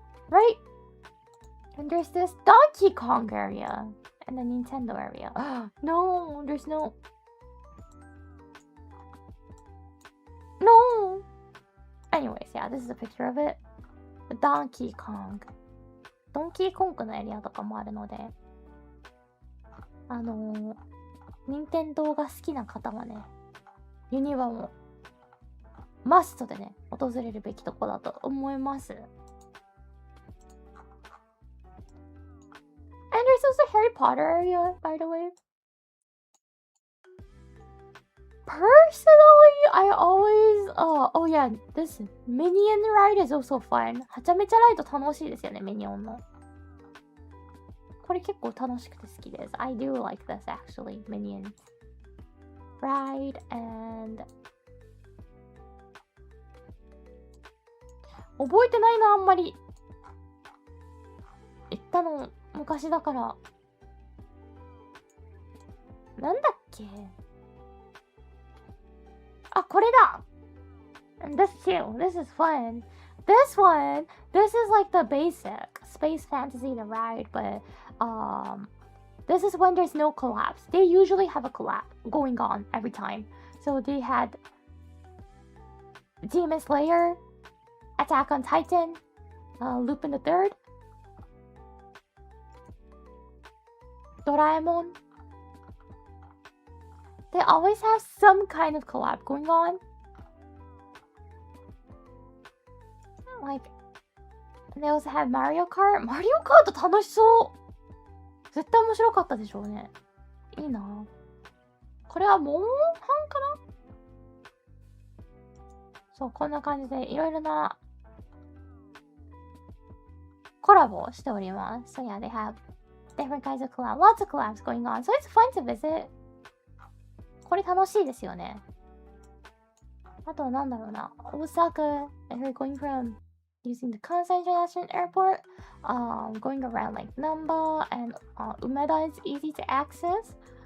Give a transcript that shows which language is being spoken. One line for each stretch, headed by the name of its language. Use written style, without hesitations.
English: Right? And there's this Donkey Kong area and the Nintendo area. No, there's no. No. Anyways, yeah, this is a picture of it. Donkey Kong.
Japanese: Donkey Kong のエリアとかもあるので、任天堂が好きな方はね、ユニバもマストでね、訪れるべきとこだと思います。
English: And there's also Harry Potter area, by the way. Personally, I always, oh yeah, this Minion ride is also fun.
Japanese: はちゃめちゃライド楽しいですよね、ミニオンの。これ結構楽しくて好きです。
English: I do like this actually, Minions ride and
Japanese: 覚えてないな、あんまり。行ったの昔だから。なんだっけ？あ、これだ！
English: And this too. This is fun. This one, this is like the basic space fantasy to ride, but this is when there's no collapse. They usually have a collapse going on every time. So they had Demon Slayer, Attack on Titan, Lupin the Third, Doraemon. They always have some kind of collab going on. Like, they also have Mario Kart. Mario Kart
Japanese: 楽しそう。絶対面白かったでしょうね。いいな。これはモンハンかな？そう、こんな感じでいろいろなコラボしております。
English: So yeah, they have different kinds of collabs, lots of collabs going on. So it's fun to visit.
Japanese: これ楽しいですよね。あとはなんだろうな。
English: Osaka, if you're going from using the Kansai International Airport, going around like Namba and Umeda is easy to access.